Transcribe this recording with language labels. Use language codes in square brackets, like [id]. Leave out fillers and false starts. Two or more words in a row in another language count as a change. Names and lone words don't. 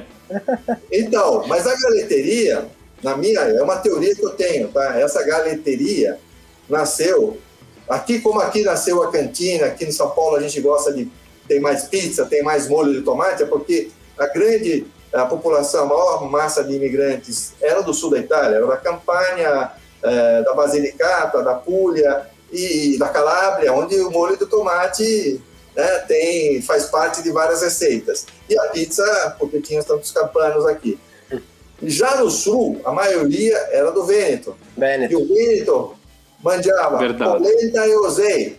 [pt] Então, mas a galeteria, é uma teoria que eu tenho, tá? Essa galeteria nasceu, como aqui nasceu a cantina, aqui em São Paulo a gente gosta de ter mais pizza, tem mais molho de tomate, é porque a população, a maior massa de imigrantes era do sul da Itália, era da Campania, da Basilicata, da Puglia e da Calábria, onde o molho de tomate, né, faz parte de várias receitas. E a pizza, porque tinha tantos campanos aqui. Já no sul, a maioria era do Vêneto. E o Vêneto [it] mangiava polenta e osei.